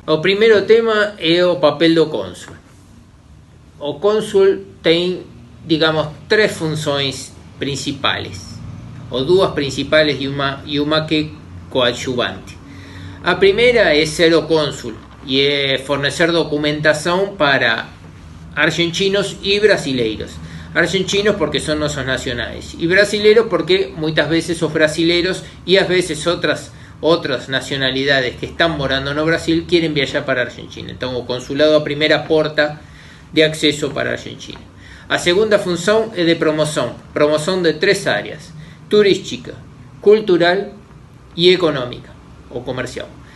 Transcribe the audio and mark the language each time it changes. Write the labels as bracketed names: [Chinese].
[Portuguese] O primeiro tema é o papel do cônsul. O cônsul tem, digamos, 3 funções principais, ou 2 principais e uma que coadjuvante. A primeira é ser o cônsul e é fornecer documentação para argentinos e brasileiros. [Spanish] Argentinos porque son nuestros nacionales, y brasileros porque muchas veces [Portuguese] os brasileros [Spanish] y a veces otras nacionalidades que están [Portuguese] morando no Brasil [Spanish] quieren [Portuguese] viajar para Argentina. [Spanish] Entonces [Portuguese] o consulado a primeira porta de acceso para Argentina. A segunda função é de promoção de 3 áreas: turística, cultural [Spanish] y económica o comercial.